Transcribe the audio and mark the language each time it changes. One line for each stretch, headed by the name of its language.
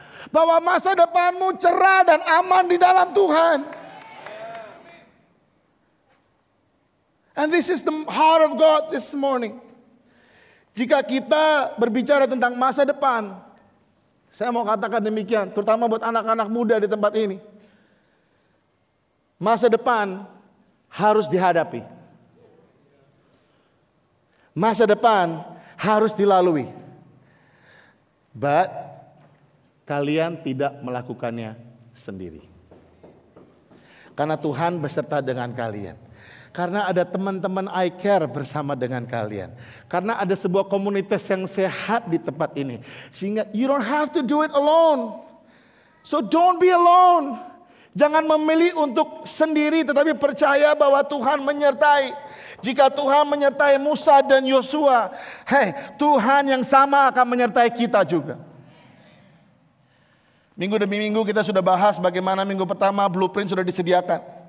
Indonesian: Bahwa masa depanmu cerah dan aman di dalam Tuhan.
English: And this is the heart of God this morning.
Indonesian: Jika kita berbicara tentang masa depan, saya mau katakan demikian, terutama buat anak-anak muda di tempat ini. Masa depan harus dihadapi. Masa depan harus dilalui. But kalian tidak melakukannya sendiri. Karena Tuhan beserta dengan kalian. Karena ada teman-teman I Care bersama dengan kalian. Karena ada sebuah komunitas yang sehat di tempat ini.
English: Sehingga you don't have to do it alone. So don't be alone.
Indonesian: Jangan memilih untuk sendiri tetapi percaya bahwa Tuhan menyertai. Jika Tuhan menyertai Musa dan Yosua, Tuhan yang sama akan menyertai kita juga. Minggu demi minggu kita sudah bahas bagaimana minggu pertama blueprint sudah disediakan.